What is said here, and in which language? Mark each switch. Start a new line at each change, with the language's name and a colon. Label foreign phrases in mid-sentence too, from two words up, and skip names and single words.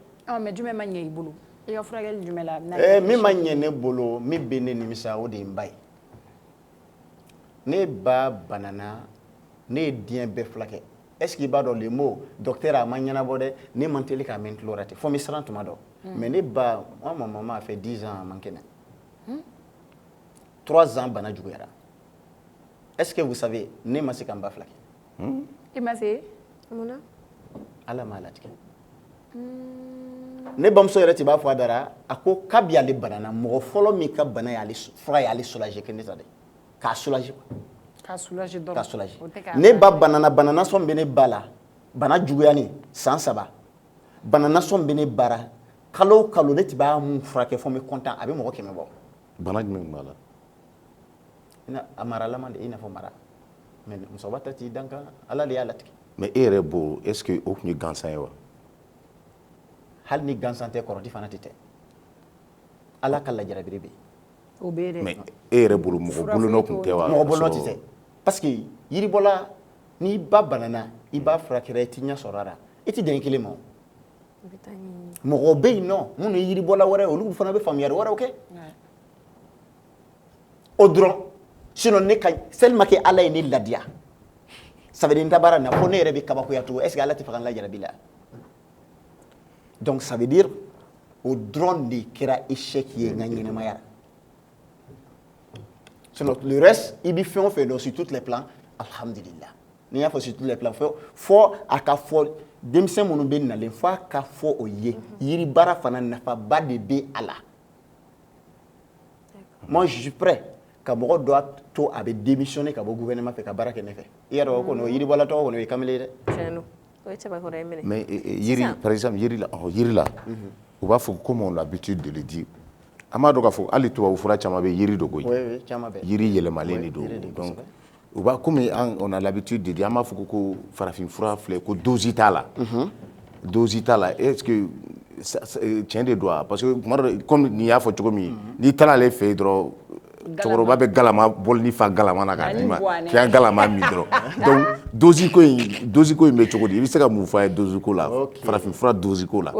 Bambara: mais jumɛn ma ɲɛ i bolo i ka furakɛli jumɛn la. min ma ɲɛ ne bolo min bɛ ne nimisa o de ye n ba ye ne ba banana ne ye diɲɛ bɛɛ furakɛ
French: est ce que
Bambara: i b'a dɔn
French: le mot docteur
Bambara: a ma ɲɛnabɔ dɛ ne man teli k'a mɛn n tulo la ten fo n bɛ siran tuma dɔ mais ne ba ma
French: maman a fait 10 ans
Bambara: a man kɛnɛ 3 ans bana juguyara.
French: est-ce que vous savez
Bambara: ne ma se ka n ba furakɛ. i ma se. mun na. ala m'a latigɛ. ne bamuso yɛrɛ tɛ b'a fɔ a dara a ko kabi ale banana mɔgɔ fɔlɔ min ka bana y'ale fura y'ale soulager kɛ ne ta dɛ k'a
French: soulager quoi.
Bambara: k'a soulager dɔrɔn k'a soulager ne ba banana banana sɔn bɛ ne ba la bana juguyani san 3 banana sɔn bɛ ne bara kalo o kalo ne tɛ b'a mun furakɛ fɔ n bɛ content a bɛ mɔgɔ 100 bɔ. bana jumɛn b'a la. a maralama de i n'a fɔ mara mais musokɔrɔba ta t'i dan kan ala de y'a latigɛ. mais e yɛrɛ bolo est ce que o tun ye gansan ye wa. hali ni gansan tɛ kɔrɔti fana tɛ tɛ ala ka lajarabi bɛ yen. o bɛ yen dɛ. mais e yɛrɛ bolo mɔgɔ bolonɔ tun tɛ wa. mɔgɔ bolonɔ tɛ tɛ parce que yiribɔla n'i ba banana i b'a furakɛra i tɛ ɲɛ sɔrɔ a la i tɛ den kelen ma o. mɔgɔ bɛ yen nɔ minnu ye yiribɔla wɛrɛ olu fana bɛ faamuyali wɛrɛw kɛ. o dɔrɔn sinon ne ka
French: seulement que
Bambara: ala ye ne ladiya
French: ça veut dire
Bambara: n ta baara na fo ne yɛrɛ bɛ kabakoya tugun
French: est ce que
Bambara: ala tɛ fɛ ka n lajarabi la.
French: donc ça veut dire
Bambara: o dɔrɔn de kɛra échec ye n ka ɲɛnamaya la
French: sinon le reste
Bambara: i bɛ fɛn o fɛn dɔn
French: sur tous les plans
Bambara: alhamdulillah n'i y'a fɔ
French: sur tous les plans
Bambara: fo a ka fɔ denmisɛn minnu bɛ nalen fo a ka fɔ o ye yiri baara fana nafaba de bɛ a la.
French: moi je suis prêt
Bambara: ka mɔgɔ dɔ to a bɛ démissionner ka bɔ gouvernement fɛ ka baara kɛ ne fɛ i y'a dɔn ko yiribɔla tɔgɔ kɔni o ye kamalen ye dɛ. tiɲɛ o ye cɛbakɔrɔ ye minɛ. mais yiri
French: par exemple
Bambara: yiri la u b'a fɔ
French: comme on a l'habitude de le dire
Bambara: an b'a dɔn k'a fɔ hali tubabu fura caman bɛ yiri dɔ koyi yiri yɛlɛmalen de don donc u b'a
French: comme on a l'habitude de dire
Bambara: an b'a fɔ ko farafin fura filɛ ko dose t'a la dose t'a la
French: est ce que
Bambara: tiɲɛ de don wa
French: parce que
Bambara: tuma dɔ comme n'i y'a fɔ cogo min n'i taara ale fɛ yen dɔrɔn cɛkɔrɔba bɛ galama bɔli ni fa galama na k'a d'i ma k'i ka galama min dɔrɔn
French: donc dose
Bambara: ko in bɛ cogo di i bɛ se ka mun fɔ a ye dose ko la farafin fura dose ko la.